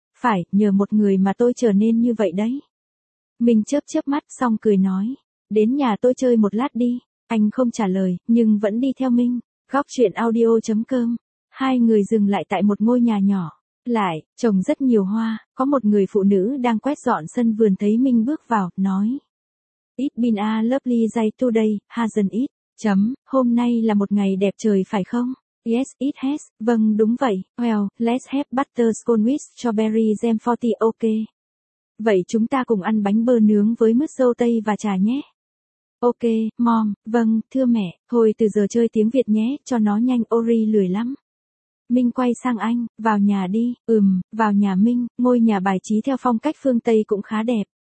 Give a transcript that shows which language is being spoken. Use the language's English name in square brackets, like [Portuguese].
[Vietnamese] Phải, nhờ một người mà tôi trở nên như vậy đấy. Mình chớp chớp mắt xong cười nói, đến nhà tôi chơi một lát đi. Anh không trả lời, nhưng vẫn đi theo Minh. gocchuyenaudio.com Hai người dừng lại tại một ngôi nhà nhỏ. Lại, trồng rất nhiều hoa, có một người phụ nữ đang quét dọn sân vườn thấy Minh bước vào, nói. [English] It's been a lovely day today, hasn't it? [Vietnamese] Chấm, hôm nay là một ngày đẹp trời phải không? [English] Yes, it has, [Vietnamese] vâng đúng vậy. [English] Well, let's have butterscone with strawberry jam for tea, ok? [Vietnamese] Vậy chúng ta cùng ăn bánh bơ nướng với mứt dâu tây và trà nhé. [English] Ok, mom, [Vietnamese] vâng, thưa mẹ, thôi từ giờ chơi tiếng Việt nhé, cho nó nhanh, Ori lười lắm. Minh quay sang anh, vào nhà đi, vào nhà Minh, ngôi nhà bài trí theo phong cách phương Tây cũng khá đẹp.